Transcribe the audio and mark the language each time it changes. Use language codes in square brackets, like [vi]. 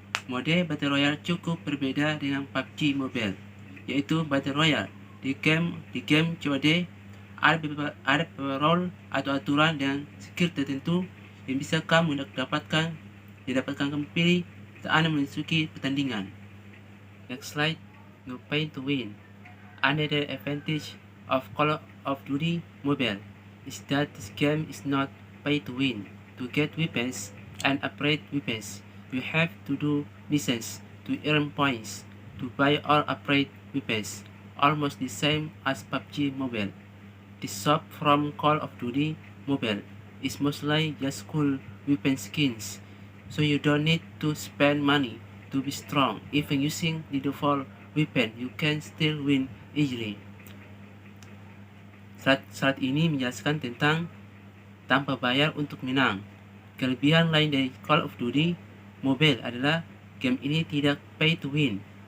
[id] Mode Battle Royale cukup berbeda dengan PUBG Mobile, yaitu Battle Royale. Di game COD ada beberapa role atau aturan dan skill tertentu yang bisa kamu dapatkan kamu pilih saat Anda memasuki pertandingan. [en] Next slide. No pay to win. Another advantage of Call of Duty Mobile is that this game is not pay to win. To get weapons and upgrade weapons, you have to do missions to earn points. To buy or upgrade weapons, almost the same as PUBG Mobile. The shop from Call of Duty Mobile is mostly just cool weapon skins, so you don't need to spend money to be strong. Even using the default weapon, you can still win easily. [id] Slide ini menjelaskan tentang tanpa bayar untuk menang. Kelebihan lain dari Call of Duty Mobile adalah game ini tidak pay to win.